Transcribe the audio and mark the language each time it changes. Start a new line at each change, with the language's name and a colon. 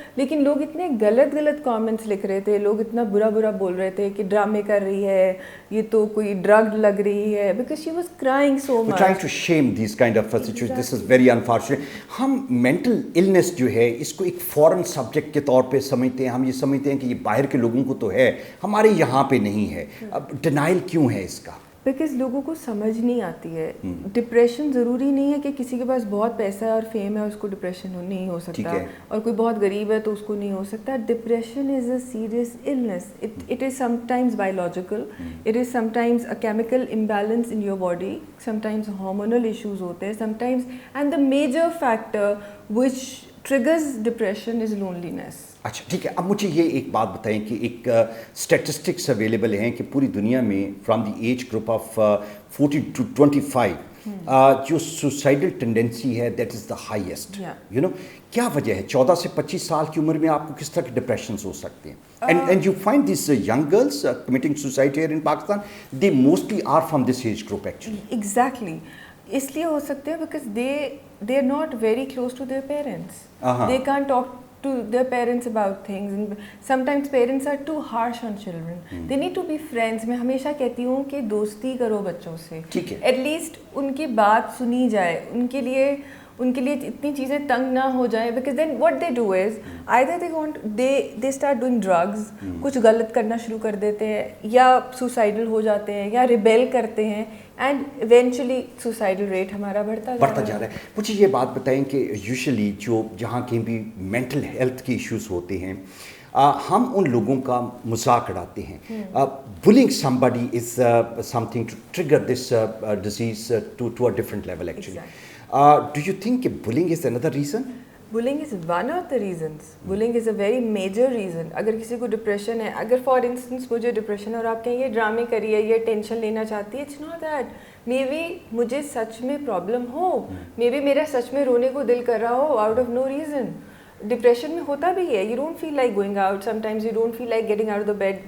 Urdu: لیکن لوگ اتنے غلط کامنٹس لکھ رہے تھے، لوگ اتنا برا بول رہے تھے کہ ڈرامے کر رہی ہے، یہ تو کوئی ڈرگ لگ رہی ہے،
English: because she was crying so much. We're trying to shame these kind of situations. This is very unfortunate.
Urdu: ہم mental illness جو ہے اس کو ایک فورن سبجیکٹ کے طور پہ سمجھتے ہیں. ہم یہ سمجھتے ہیں کہ یہ باہر کے لوگوں کو تو ہے، ہمارے یہاں پہ نہیں ہے. اب ڈینائل کیوں ہے اس کا؟ بیکاز لوگوں کو سمجھ نہیں آتی ہے. ڈپریشن ضروری نہیں ہے کہ کسی کے پاس بہت پیسہ اور فیم ہے اس کو ڈپریشن نہیں ہو سکتا، اور کوئی بہت غریب ہے تو اس کو نہیں ہو سکتا.
English: Depression is a serious illness. It is sometimes biological, it is sometimes a chemical imbalance in your body, sometimes hormonal issues
Urdu: ہوتے ہیں
English: sometimes, and the major factor which triggers depression is loneliness.
Urdu: اچھا ٹھیک ہے. اب مجھے یہ ایک بات بتائیں کہ ایک اسٹیٹسٹکس اویلیبل ہیں کہ پوری دنیا میں
English: from the age group of 14 to 25
Urdu: جو سوسائڈل ٹینڈنسی ہے
English: That is the highest. You know
Urdu: کیا وجہ ہے 14 سے 25 سال کی عمر میں آپ کو کس طرح کے ڈپریشنس ہو سکتے ہیں؟
English: And you find these young girls committing suicide here in Pakistan, they mostly are from this age group actually. Exactly
Urdu: اس لیے ہو سکتے ہیں
English: Because they are not very close to their parents. They can't talk to their parents about things, and sometimes parents are too harsh on children. They need to be friends.
Urdu: میں ہمیشہ کہتی ہوں کہ دوستی کرو بچوں سے، ایٹ لیسٹ ان کی بات سنی جائے، ان کے لیے اتنی چیزیں تنگ نہ ہو جائیں.
English: because then what they do is either they start doing drugs,
Urdu: کچھ غلط کرنا شروع کر دیتے ہیں، یا سوسائڈل ہو جاتے ہیں یا ریبیل کرتے ہیں، اینڈ ایونچولی سوسائڈل ریٹ ہمارا بڑھتا جا رہا ہے. مجھے یہ بات بتائیں کہ یوزلی جو جہاں کہیں بھی مینٹل ہیلتھ کے ایشوز ہوتے ہیں ہم ان لوگوں کا مذاق اڑاتے ہیں.
English: bullying somebody is something to trigger this disease to a different level actually. Do you think bullying is another reason? bullying is one of the reasons. Bullying is a very major reason.
Urdu: اگر کسی کو depression ہے, اگر for instance مجھے depression اور آپ کہیں یہ ڈرامے کری ہے, یہ ٹینشن لینا چاہتی ہے,
English: It's not that.
Urdu: May be مجھے سچ میں پرابلم ہو, مے بی میرا سچ میں رونے کو دل کر رہا ہو
English: Out of no reason.
Urdu: Depression میں ہوتا بھی ہے,
English: You don't feel like going out, some times you don't feel like getting out of the bed.